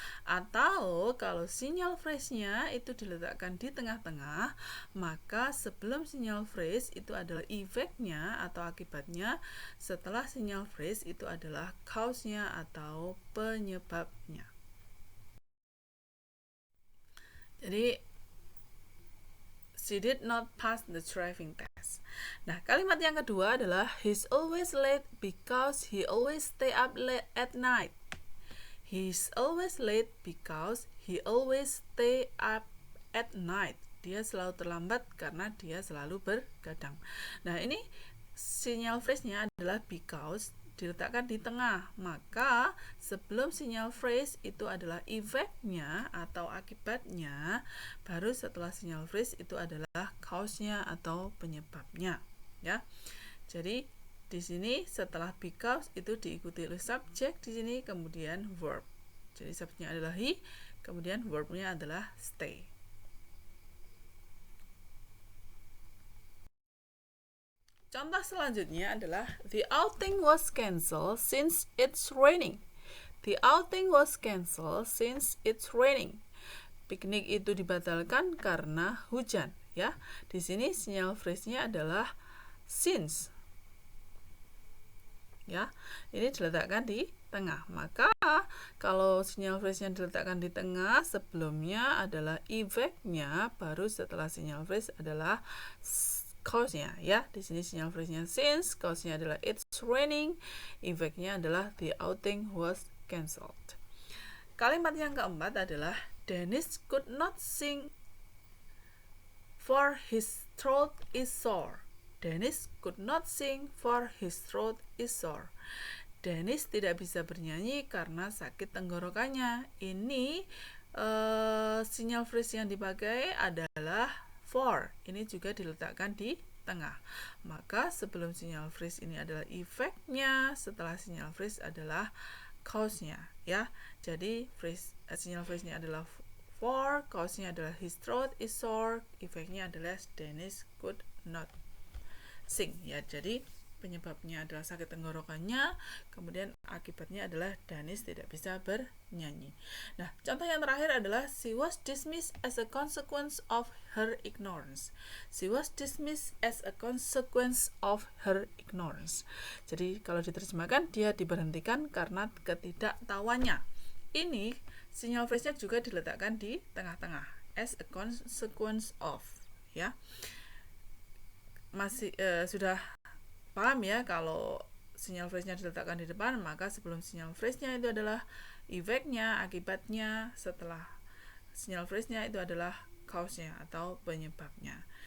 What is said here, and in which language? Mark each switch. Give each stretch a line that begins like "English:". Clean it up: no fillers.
Indonesian: Atau kalau sinyal phrase-nya itu diletakkan di tengah-tengah, maka sebelum sinyal phrase itu adalah efeknya atau akibatnya, setelah sinyal phrase itu adalah cause-nya atau penyebabnya.
English: Jadi, she did not pass the driving test.
Indonesian: Nah, kalimat yang kedua adalah
English: he's always late because he always stay up late at night. He's always late because he always stay up at night.
Indonesian: Dia selalu terlambat karena dia selalu bergadang. Nah, ini sinyal phrase-nya adalah because, diletakkan di tengah, maka sebelum sinyal phrase itu adalah efeknya atau akibatnya, baru setelah sinyal phrase itu adalah cause-nya atau penyebabnya, ya. Jadi di sini setelah because itu diikuti oleh subjek di sini, kemudian verb. Jadi subjeknya adalah he, kemudian verbnya adalah stay. Contoh selanjutnya adalah
English: the outing was cancelled since it's raining. The outing was cancelled since it's raining.
Indonesian: Piknik itu dibatalkan karena hujan, ya. Di sini sinyal phrase-nya adalah since. Ya, ini diletakkan di tengah. Maka kalau sinyal phrase-nya diletakkan di tengah, sebelumnya adalah efeknya, baru setelah sinyal phrase adalah cause-nya ya. Di sini sinyal phrase-nya since, cause-nya adalah
English: it's raining,
Indonesian: effect-nya adalah
English: the outing was cancelled.
Indonesian: Kalimat yang keempat adalah
English: Dennis could not sing for his throat is sore. Dennis could not sing for his throat is sore.
Indonesian: Dennis tidak bisa bernyanyi karena sakit tenggorokannya. Ini sinyal phrase yang dipakai adalah for. Ini juga diletakkan di tengah. Maka sebelum sinyal phrase ini adalah efeknya, setelah sinyal phrase adalah cause-nya ya. Jadi sinyal phrase-nya adalah for, cause-nya adalah
English: his throat is sore,
Indonesian: efeknya adalah
English: Dennis could not sing
Indonesian: ya. Jadi penyebabnya adalah sakit tenggorokannya, kemudian akibatnya adalah Dennis tidak bisa bernyanyi. Nah, contoh yang terakhir adalah
English: she was dismissed as a consequence of her ignorance. She was dismissed as a consequence of her ignorance.
Indonesian: Jadi kalau diterjemahkan, dia diberhentikan karena ketidaktahuannya. Ini sinyal phrase-nya juga diletakkan di tengah-tengah,
English: as a consequence of
Indonesian: ya. Masih sudah paham ya, kalau sinyal phrase-nya diletakkan di depan, maka sebelum sinyal phrase-nya itu adalah efeknya, akibatnya, setelah sinyal phrase-nya itu adalah cause-nya atau penyebabnya.